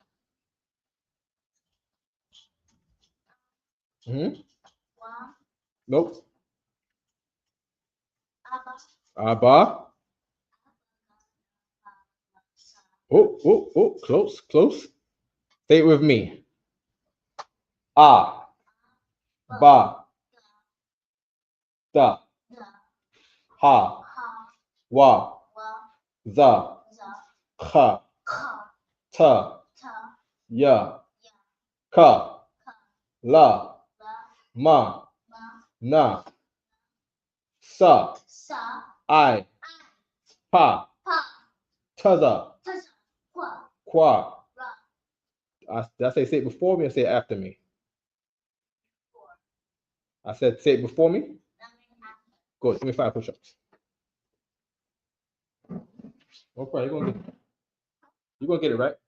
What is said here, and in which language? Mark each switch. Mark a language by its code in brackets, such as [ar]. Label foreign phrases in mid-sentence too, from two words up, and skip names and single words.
[en] Nope. Abba. Oh, close. Say it with me. A, ba, da, ha, wa, za, kha, ta, ya, ka, la, ma, na, sa, I, pa, taza, qua. Did I say it before me or say it after me? I said say it before me? Good. Give me 5 push-ups. No problem. You're gonna get it right.